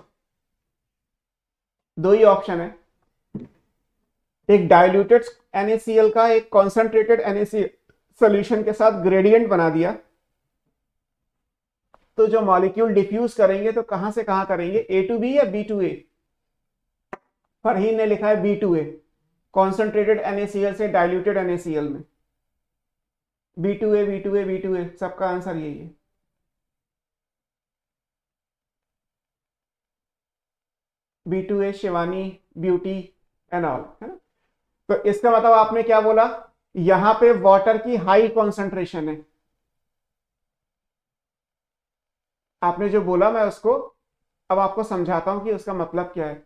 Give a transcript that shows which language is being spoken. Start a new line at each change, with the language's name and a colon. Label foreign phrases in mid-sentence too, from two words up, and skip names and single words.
Hindi: दो ही ऑप्शन है, एक
English: diluted NaCl
Hindi: का एक
English: concentrated NaCl solution
Hindi: के साथ ग्रेडियंट बना दिया, तो जो
English: molecule diffuse
Hindi: करेंगे तो कहां से कहां करेंगे,
English: A to B या B to A?
Hindi: फरहीन ने लिखा है
English: B to A, concentrated NaCl
Hindi: से
English: diluted NaCl
Hindi: में।
English: B to A, B to A, B to A,
Hindi: सबका आंसर यही है।
English: B to A,
Hindi: शिवानी,
English: beauty and all,
Hindi: है ना। तो इसका मतलब आपने क्या बोला, यहां पे वाटर की
English: high concentration
Hindi: है, आपने जो बोला मैं उसको अब आपको समझाता हूं कि उसका मतलब क्या है।